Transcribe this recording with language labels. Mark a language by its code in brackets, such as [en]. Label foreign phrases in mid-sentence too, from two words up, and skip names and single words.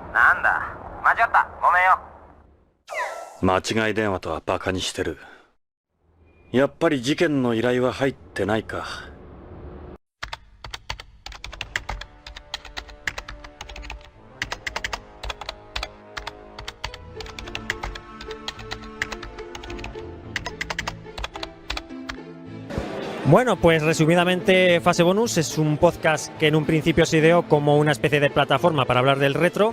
[ja] なんだ、間違った、ごめんよ。間違い電話とはバカにしてる。やっぱり事件の依頼は入ってないか。 [es] Bueno, pues resumidamente Fase Bonus es un podcast que en un principio se ideó como una especie de plataforma para hablar del retro.